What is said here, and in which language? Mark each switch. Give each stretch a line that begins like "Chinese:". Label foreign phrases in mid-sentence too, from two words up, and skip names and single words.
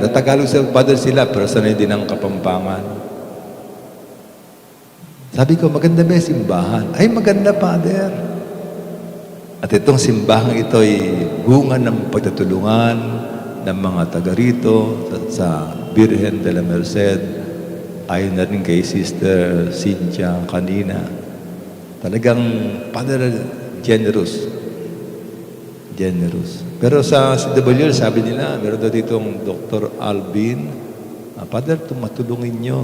Filipino: Natagalog sa Father sila, pero sanay din ang Kapampangan. Sabi ko, maganda ba yung simbahan? Ay, maganda, Father. At itong simbahan ito ay bunga ng pagtutulungan ng mga taga rito sa Birhen de la Merced, ayon na rin kay Sister Cynthia kanina. Talagang Father, generous. Generous. Pero sa CWL, sabi nila, meron daw ditong Dr. Alvin, Father, matulungin nyo.